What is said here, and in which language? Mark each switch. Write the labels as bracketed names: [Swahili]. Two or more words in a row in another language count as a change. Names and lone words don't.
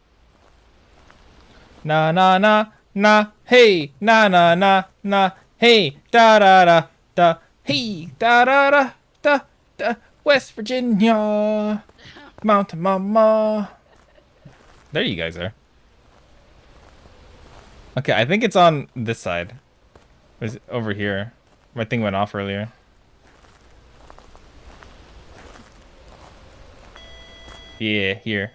[English] Na na na na hey na na na na hey da da da da hey da da da da da West Virginia Mountain Mama. There you guys are. Okay, I think it's on this side. Or is it over here? My thing went off earlier. Yeah, here.